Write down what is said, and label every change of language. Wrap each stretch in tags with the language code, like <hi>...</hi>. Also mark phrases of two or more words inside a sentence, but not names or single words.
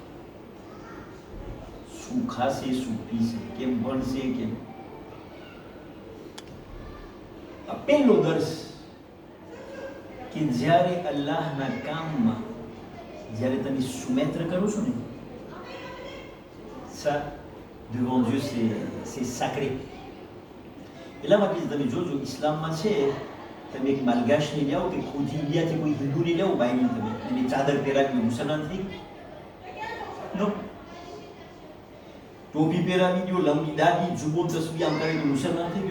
<gu>શું ખાશે, શું પીશે, કેમ ભણશે, કેમ? આ પહેલો દર્શ કે જ્યારે અલ્લાહના કામમાં જ્યારે તમે સુમેત્ર કરો છો ને,</gu> <fr>ça devant Dieu c'est sacré.</fr> <gu>એટલા માટે તમે જોજો ઇસ્લામમાં છે તમે એક માલગાશને લ્યાવો કે ખુદ ઇન્ડિયાથી કોઈ હિન્દુને લ્યાવો બાઈને તમે એની ચાદર પહેરાવી મુસલમાન થઈ નો. ટોપી પહેરાવી દો, લંબી દાઢી, જુબો તસબી આમ કરે તો મુસલમાન થઈ ગયો.</gu>